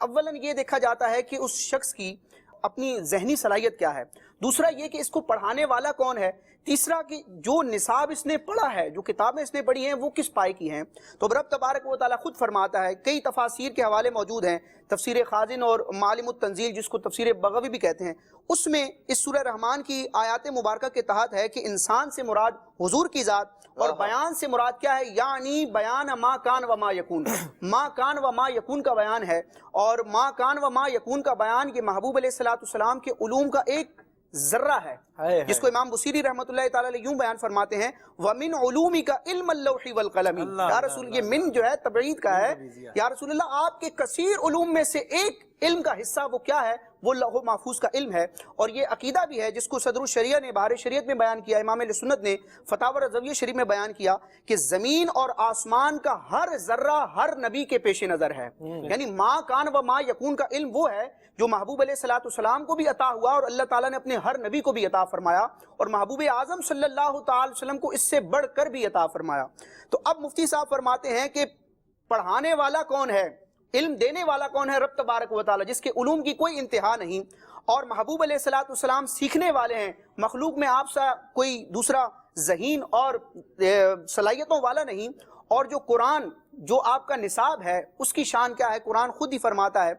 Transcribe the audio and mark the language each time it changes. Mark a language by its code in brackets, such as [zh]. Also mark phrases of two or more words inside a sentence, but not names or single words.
[ur] اولاً یہ دیکھا جاتا ہے کہ اس شخص کی اپنی ذہنی صلاحیت کیا ہے، دوسرا یہ کہ اس کو پڑھانے والا کون ہے، تیسرا کہ جو نصاب اس نے پڑھا ہے، جو کتابیں اس نے پڑھی ہیں وہ کس پائے کی ہیں۔ تو [ar] رب تبارک و تعالیٰ [ur] خود فرماتا ہے، کئی تفاسیر کے حوالے موجود ہیں، تفسیر خازن اور معالم التنزیل جس کو تفسیر بغوی بھی کہتے ہیں، اس میں اس سورہ رحمان کی آیات مبارکہ کے تحت ہے کہ انسان سے مراد حضور کی ذات، اور بیان سے مراد کیا ہے، یعنی [ar] بیان ما کان و ما یکون، ما کان و ما یکون [ur] کا بیان ہے۔ اور [ar] ما کان و ما یکون [ur] کا بیان یہ محبوب [ar] علیہ السلام [ur] کے علوم کا ایک ذرہ ہے، جس کو امام بصیری [ar] رحمۃ اللہ تعالیٰ علیہ [ur] یوں بیان فرماتے ہیں [ar] وَمِنْ عُلُومِكَ عِلْمَ اللَّوْحِ وَالْقَلَمِ۔ یا رسول، [ur] یہ من جو ہے تبعید کا ہے، [ar] یا رسول اللہ [ur] آپ کے کثیر علوم میں سے ایک علم کا حصہ وہ کیا ہے، وہ لوح محفوظ کا علم ہے۔ اور یہ عقیدہ بھی ہے جس کو صدر الشریعہ نے بہار شریعت میں بیان کیا، امام اہل سنت نے فتاوی رضویہ شریف میں بیان کیا کہ زمین اور آسمان کا ہر ذرہ ہر نبی کے پیش نظر ہے۔ یعنی [ar] ما کان و ما یکون [ur] کا علم وہ ہے جو محبوب [ar] علیہ السلام [ur] کو بھی عطا ہوا اور اللہ تعالیٰ نے اپنے ہر نبی کو بھی عطا فرمایا، اور محبوب اعظم [ar] صلی اللہ تعالی وسلم [ur] کو اس سے بڑھ کر بھی عطا فرمایا۔ تو اب مفتی صاحب فرماتے ہیں کہ پڑھانے والا کون ہے، علم دینے والا کون ہے، [ar] رب تبارک و تعالی [ur] جس کے علوم کی کوئی انتہا نہیں، اور محبوب [ar] علیہ السلام [ur] سیکھنے والے ہیں، مخلوق میں آپ سا کوئی دوسرا ذہین اور صلاحیتوں والا نہیں، اور جو قرآن جو آپ کا نصاب ہے اس کی شان کیا ہے، قرآن خود ہی فرماتا ہے.